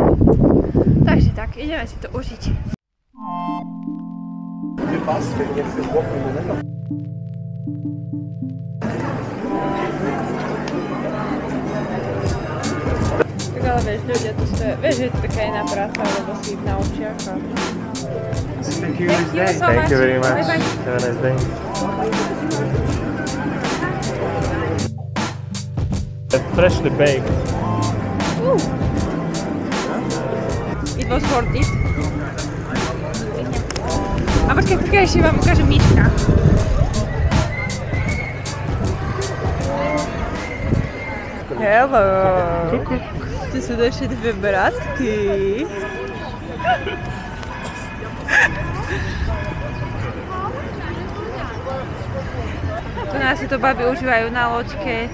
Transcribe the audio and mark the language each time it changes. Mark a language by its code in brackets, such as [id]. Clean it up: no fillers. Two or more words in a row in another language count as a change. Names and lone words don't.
[sk] Takže tak, ideme si to užiť. Tak ale vieš, ľudia tu stojí, vieš, že je to taká iná práca, lebo si ich naučia. [en] Thank you so much. Thank you very much. Bye bye. Have a nice day. Freshly baked. It was worth it. [sk] A počkaj, ešte vám ukážem Miška. [en] Hello. [sk] Tu sú naše dve bratky. Tu nás si to baby užívajú na loďke.